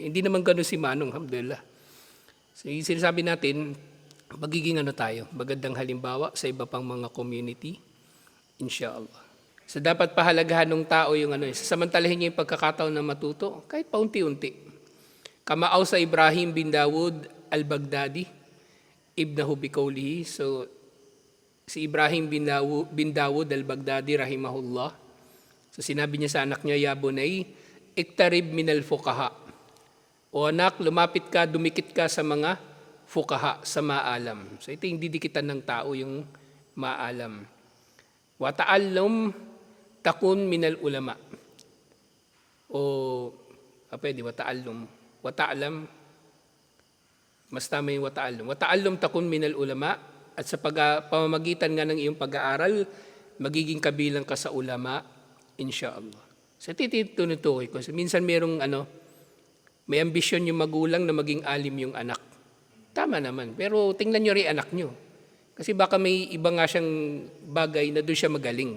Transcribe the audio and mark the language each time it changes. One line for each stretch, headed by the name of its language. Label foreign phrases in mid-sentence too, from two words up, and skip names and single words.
Filipino: Hindi naman ganun si Manong, alhamdulillah. So yung sinasabi natin, magiging tayo, magandang halimbawa sa iba pang mga community, inshallah. So dapat pahalagahan ng tao yung samantalahin niya yung pagkakataon na matuto, kahit paunti-unti.
Arabic: كما أوصى إبراهيم بن داود البغدادي ابنه بقوله.
Filipino: So si Ibrahim bin Dawud al-Baghdadi rahimahullah. So sinabi niya sa anak niya,
Arabic: يا بني اقترب من الفقهاء.
Filipino: O anak, lumapit ka, dumikit ka sa mga fuqaha, sa maalam. So ito yung didikitan ng tao, yung maalam.
Arabic: وتعلم تكن من العلماء.
Filipino: O pwede
Arabic: وتعلم. وتعلم.
Filipino: Mas tama yung
Arabic: وتعلم. وتعلم تكن من العلماء.
Filipino: At sa pamamagitan nga ng iyong pag-aaral, magiging kabilang ka sa ulama, insyaallah. Sa tinutukoy ko, minsan merong may ambisyon yung magulang na maging alim yung anak. Tama naman, pero tingnan nyo rin anak nyo. Kasi baka may iba nga siyang bagay na doon siya magaling.